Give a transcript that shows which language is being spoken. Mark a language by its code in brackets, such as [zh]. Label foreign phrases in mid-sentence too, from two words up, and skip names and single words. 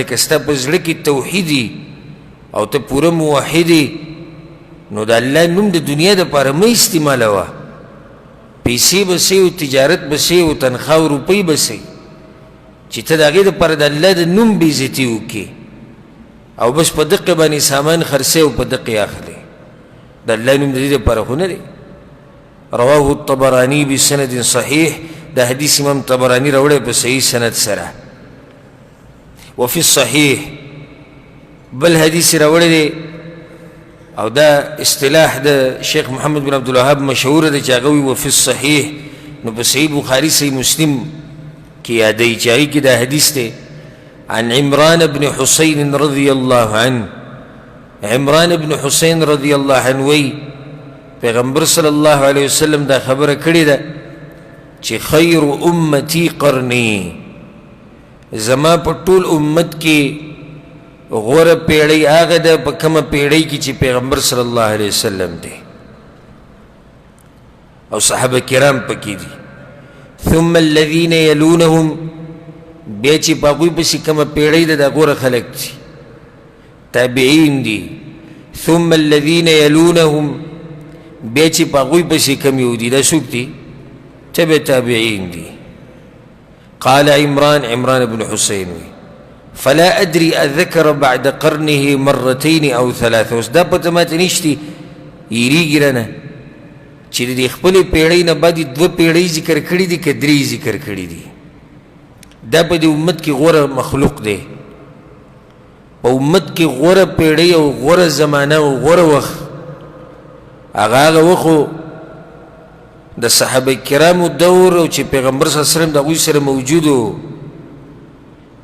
[ps] که ستا په زړه کې توحید او ته پوره موحد یې نو د الله نوم د دنیا دپاره مه استعمالوه. پیسې به سئ او تجارت به سئ او تنخوا او روپۍ به سئ چې ته د هغې دپاره د الله د نوم بېعزتي وکړې او بس په دقې باندې سامان خرڅوي او په دقې اخلي. د الله نوم د دې دپاره خو نه دی. [ar] رواه الطبراني بسند صحيح، [ps] دا حدیث امام طبرانی راوړی په صحیح سند سره. [ar] وفي الصحيح [ps] بل حدیث راوړی دی او دا اصطلاح د شیخ محمد بن عبدالوهاب مشهور دی چې هغه وي [ar] وفي الصحيح، [ps] نو په صحیح بخاري صحیح مسلم کې یادوي چې هغې کې دا حدیث دی. [ar] عن عمران بن حسين رضي الله عنه، [ps] عمران بن حسين [ar] رضي الله عنه [ps] وی پیغمبر [ar] صلی الله علیه وسلم [ps] دا خبره کړې ده چې [ar] خیر امتی قرنی، [ps] زما په ټول امت کې غوره پیړۍ هغه ده په کومه پیړۍ کې چې پیغمبر [ar] صلی الله علیه وسلم [ps] دی او صحابه کرام پکې دي. [ar] ثم الذين يلونهم، [ps] بیا چې په هغوی پسې کومه پیړۍ ده دا غوره خلک دي، تابعین دي. [ar] ثم الذين يلونهم، [ps] بیا چې په هغوی پسې کم یو دي، دا څوک دي؟ تبع تابعین دي. [ar] قال عمران بن حسين فلا أدري أذكر بعد قرنه مرتين أو 3. [ps] اوس دا پته ماته نشتي یریږي رانه چې د دې خپلې پیړۍ نه بعد 2 پیړۍ ذکر کړي دي که 3 ذکر کړي دي. دا په دې امت کې غوره مخلوق دی، په امت کې غوره پیړۍ او غوره زمانه او غوره وخت هغه وخت د صحابه کرامو دور او چې پیغمبر [ar] صلی الله علیه وسلم [ps] د هغوی سره موجود و.